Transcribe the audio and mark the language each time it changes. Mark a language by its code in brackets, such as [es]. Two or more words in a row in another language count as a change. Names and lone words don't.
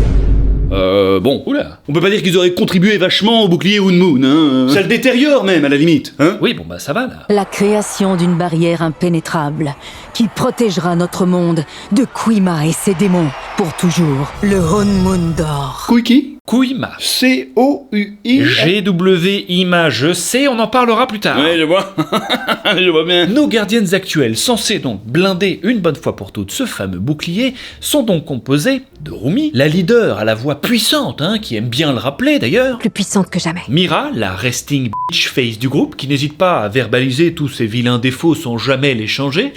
[fr] Oula. On peut pas dire qu'ils auraient contribué vachement au bouclier Honmoon, hein. Ça le détériore même, à la limite, hein. Oui, ça va, là. La création d'une barrière impénétrable qui protégera notre monde de Kuima et ses démons pour toujours. Le Honmoon d'or. Kuiki ? Kuima. C-O-U-I. G-W-I-M-A, je sais, on en parlera plus tard. Ouais, je vois. Je vois bien. Nos gardiennes actuelles, censées donc blinder une bonne fois pour toutes ce fameux bouclier, sont donc composées de Rumi, la leader à la voix puissante, qui aime bien le rappeler d'ailleurs. Plus puissante que jamais. Mira, la [en] resting bitch face [fr] du groupe, qui n'hésite pas à verbaliser tous ses vilains défauts sans jamais les changer.